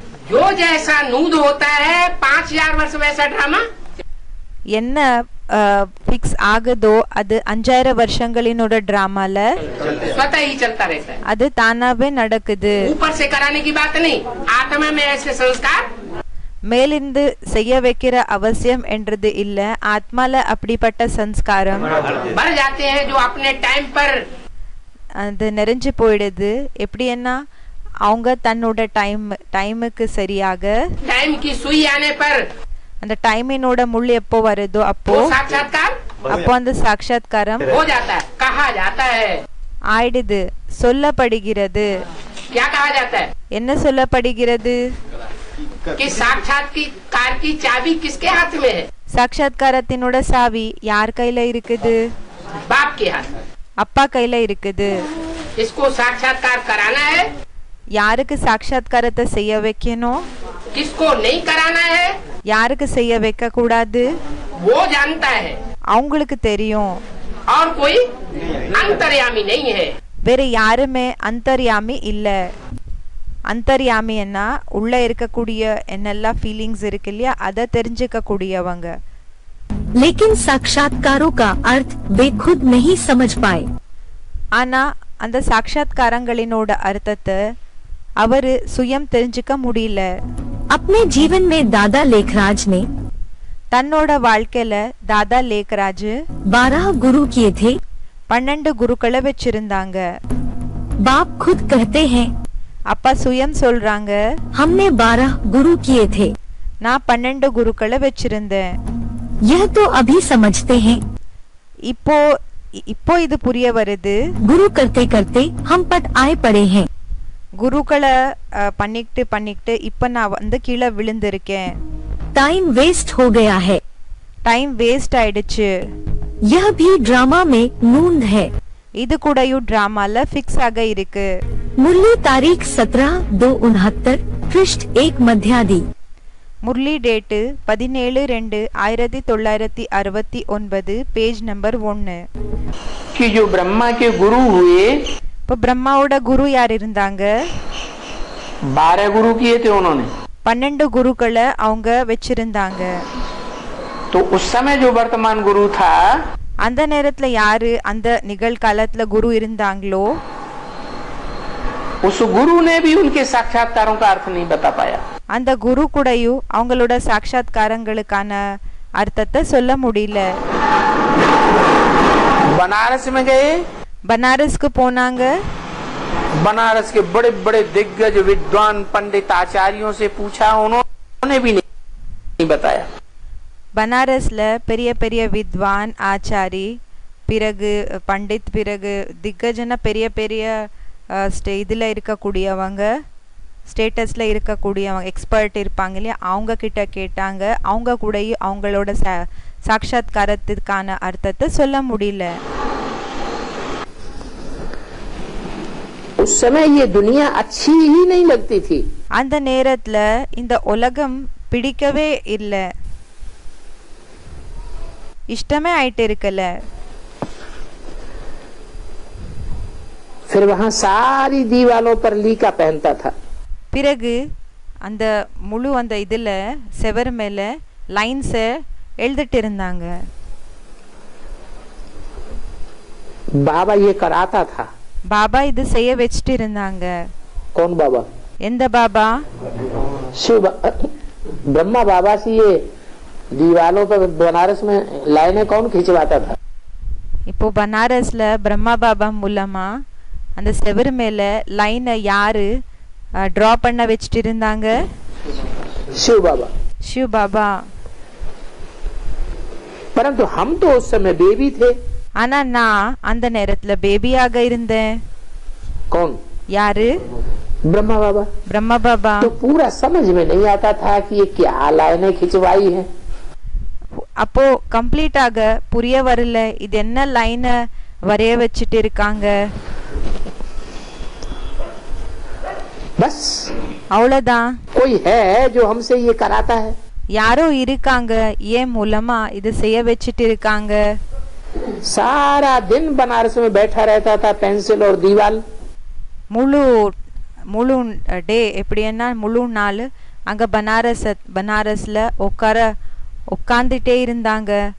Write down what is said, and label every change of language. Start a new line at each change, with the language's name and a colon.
Hindi: जो जैसा नूद होता है 5000 वर्ष वैसा ड्रामा.
Tamil: என்ன फिक्स ஆகுதோ அது 5000 வருஷங்களினோட டிராமால
Hindi: स्वतः ही चलता रहता है.
Tamil: அது தானாவே நடக்குது.
Hindi: ऊपर से कराने की बात नहीं. आत्मा में ऐसे संस्कार
Tamil: மேலிருந்து செய்ய வைக்கிற அவசியம் என்றது இல்ல. ஆத்மால அப்படிப்பட்ட சம்ஸ்காரம்
Hindi: बढ़ जाते हैं जो अपने टाइम पर
Tamil: அது நிறைஞ்சு போயிடுது. எப்படின்னா அவங்க தன்னோட டைமுக்கு சரியாக
Hindi: टाइम की सुई आने पर
Tamil: அந்த டைமினோட முள் எப்போ வருதோ அப்போ
Hindi: वो साक्षात्कार
Tamil: அந்த சாட்சாத்காரம்
Hindi: हो जाता है. कहा जाता है.
Tamil: ஆயிடுது. சொல்லப்படுகிறது.
Hindi: क्या कहा जाता है?
Tamil: என்ன சொல்லப்படுகிறது?
Hindi: कि साक्षात्कार की चाबी किसके हाथ में है?
Tamil: சாட்சாத்காரத்தினோட சாவி யார் கையில இருக்குது?
Hindi: बाप के हाथ में.
Tamil: அப்பா கையில இருக்குது.
Hindi: इसको साक्षात्कार कराना है.
Tamil: யாருக்கு சாட்சாத்காரத்தை செய்ய வைக்கணும்?
Hindi: किसको नहीं कराना है?
Tamil: யாருக்கு செய்ய வைக்க கூடாது?
Hindi: वो जानता है.
Tamil: அவங்களுக்கு தெரியும்.
Hindi: और कोई अंतर्यामी नहीं है.
Tamil: வேற யாருமே அந்தர்யாமி இல்ல. அந்தர்யாமின்னா உள்ள இருக்கக்கூடிய என்னெல்லாம் ஃபீலிங்ஸ் இருக்கு இல்லையா அதை தெரிஞ்சுக்க கூடியவங்க.
Hindi: लेकिन साक्षात्कारों का अर्थ वे खुद नहीं समझ पाए.
Tamil: ஆனா அந்த சாட்சாத்காரங்களினோட அர்த்தத்தை அவரு சுயம் தெரிஞ்சுக்க முடியல.
Hindi: अपने जीवन में दादा लेखराज ने
Tamil: தன்னோட வாழ்க்கையில தாதா லேக்ராஜ்
Hindi: 12 गुरु किए थे.
Tamil: 12 குருக்களை வச்சிருந்தாங்க.
Hindi: बाप खुद कहते हैं,
Tamil: அப்பா சுயம் சொல்றாங்க
Hindi: हमने 12 गुरु किए थे.
Tamil: நான் 12 குருக்களை வச்சிருந்தேன்.
Hindi: यह तो अभी समझते हैं.
Tamil: இப்போ இது புரிய வருது.
Hindi: गुरु करते करते हम पट आए पड़े हैं.
Tamil: குருக்களை பண்ணிக்கிட்டு பண்ணிக்கிட்டு இப்ப நான் வந்து கீழே விழுந்திருக்கேன்.
Hindi: टाइम वेस्ट हो गया है.
Tamil: டைம் வேஸ்ட் ஆயிடுச்சு.
Hindi: यह भी ड्रामा में नूंद है.
Tamil: இது கூடயும் டிராமால ஃபிக்ஸ் ஆக இருக்கு.
Hindi: मुरली तारीख 17/2/69 पृष्ठ 1 मध्यादि.
Tamil: Murali date 17/2/1969 page number 1.
Hindi: कि जो ब्रह्मा के गुरु हुए,
Tamil: இப்போ பிரம்மாவோட குரு யார் இருந்தாங்க?
Hindi: 12 गुरु किए थे उन्होंने.
Tamil: 12 குருக்களை அவங்க வச்சிருந்தாங்க.
Hindi: तो उस समय जो वर्तमान गुरु था,
Tamil: அந்த நேரத்துல யாரு அந்த நிகழ்காலத்துல குரு இருந்தாங்களோ
Hindi: उस गुरु ने भी उनके साक्षात्कारों का अर्थ नहीं बता पाया.
Tamil: அந்த குரு கூடயும் அவங்களோட சாட்சாத்காரங்களுக்கான அர்த்தத்தை சொல்ல முடியல.
Hindi: बनारस में गए,
Tamil: பனாரஸ்க்கு போனாங்க.
Hindi: बनारस के बड़े बड़े दिग्गज विद्वान पंडित आचार्यों से पूछा, उन्होंने भी नहीं बताया.
Tamil: பனாரஸ்ல பெரிய பெரிய வித்வான் ஆச்சாரி பிறகு பண்டித் பிறகு திக்கஜன பெரிய பெரிய இதுல இருக்கக்கூடியவங்க ஸ்டேட்டஸ்ல இருக்கக்கூடியவங்க எக்ஸ்பர்ட் இருப்பாங்க இல்லையா, அவங்க கிட்ட கேட்டாங்க. அவங்க கூட அவங்களோட சாட்சாத்காரத்திற்கான அர்த்தத்தை சொல்ல முடியல.
Hindi: उस समय ये दुनिया अच्छी ही नहीं लगती थी.
Tamil: அந்த நேரத்துல இந்த உலகம் பிடிக்கவே இல்லை, இஷ்டமே ஆயிட்டு இருக்கல.
Hindi: फिर वहाँ सारी दीवालों पर लीका पहनता था.
Tamil: பிறகு அந்த முழு அந்த இதுல செவர் மேல லைன்ஸ எழுதிட்டு இருந்தாங்க.
Hindi: बाबा ये कराता था.
Tamil: பாபா இது செய்ய வச்சுட்டு இருந்தாங்க.
Hindi: कौन बाबा?
Tamil: எந்த பாபா?
Hindi: शिव ब्रह्मा बाबा से ये दीवालों पर बनारस में लाइनें कौन खिंचवाता था?
Tamil: இப்போ பனாரஸ்ல பிரம்மா பாபா மூலமா அந்த செவர் மேல லைனை யாரு டிரா பண்ண வச்சுட்டு இருந்தாங்க?
Hindi: शिव बाबा. शिव बाबा. परंतु हम तो उस समय बेबी थे.
Tamil: ஆனா நான் அந்த நேரத்துல பேபியாக இருந்தேன்.
Hindi: कौन?
Tamil: யாரு?
Hindi: ब्रह्मा बाबा. ब्रह्मा बाबा. तो पूरा समझ में नहीं आता था कि ये क्या लाइनें खिंचवाई हैं.
Tamil: அப்போ கம்ப்ளீட்டாக புரிய வரல, இது என்ன லைனை வரைய வச்சுட்டு இருக்காங்க.
Hindi: बस
Tamil: அவ்வளவுதான்.
Hindi: कोई है जो हमसे ये कराता है.
Tamil: யாரோ இருக்காங்க ஏன் மூலமா இது செய்ய வச்சுட்டு இருக்காங்க.
Hindi: सारा दिन बनारस में बैठा रहता था, पेंसिल और दीवाल.
Tamil: முழு முழு டே எப்படின்னா முழு நாள் அங்க பனாரஸ்ல உட்காந்துட்டே இருந்தாங்க.